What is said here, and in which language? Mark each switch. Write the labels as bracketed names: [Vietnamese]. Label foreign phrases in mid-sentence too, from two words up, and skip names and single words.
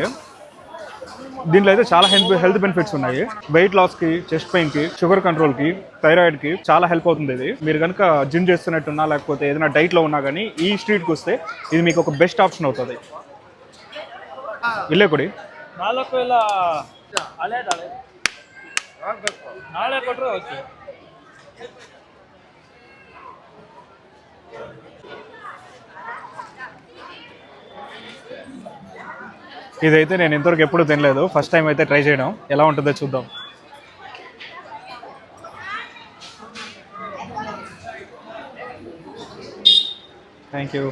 [Telugu] దీంట్లో అయితే చాలా [English] health benefits [Telugu] ఉన్నాయి. వెయిట్ లాస్కి, చెస్ట్ పెయిన్కి, షుగర్ కంట్రోల్కి, థైరాయిడ్కి చాలా హెల్ప్ అవుతుంది ఇది. మీరు కనుక జిమ్ చేస్తున్నట్టున్నా లేకపోతే ఏదైనా డైట్లో ఉన్నా కానీ ఈ స్ట్రీట్కి వస్తే ఇది మీకు ఒక [English] best option [Telugu] అవుతుంది. [Kannada] ಇಲ್ಲೇ ಕೊಡಿ ನಾಳೆ ಕೊಟ್ಟರೆ ಓಕೆ. [Telugu] ఇదైతే నేను ఇంతవరకు ఎప్పుడు తినలేదు, [English] first time [Telugu] అయితే ట్రై చేయడం. ఎలా ఉంటుందో చూద్దాం. [English] thank you.